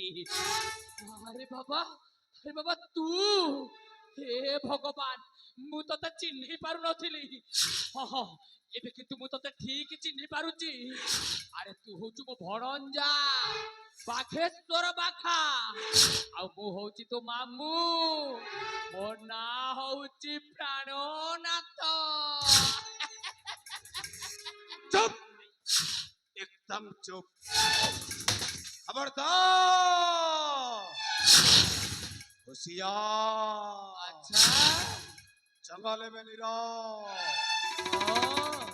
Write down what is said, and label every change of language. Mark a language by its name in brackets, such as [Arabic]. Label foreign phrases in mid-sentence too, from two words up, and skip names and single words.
[Odia] ଆରେ ବାବା ତୁ, ହେ ଭଗବାନ, ମୁଁ ତତେ ଚିହ୍ନି ପାରୁନଥିଲି। ହଁ ଏବେ କିନ୍ତୁ ମୁଁ ତତେ ଠିକ ଚିହ୍ନି ପାରୁଛି। ଆରେ ତୁ ହଉଛୁ ମୋ ଭଣଞ୍ଜା ବାଘେଶ୍ୱର ବାଘା, ଆଉ ମୁଁ ହଉଛି ତୋ ମାମୁଁ। ମୋ ନାଁ ହଉଛି ପ୍ରାଣନାଥ। [Hindi] चुप, एकदम चुप। खबरदार, होशियार। अच्छा जंगल में निरा हाँ,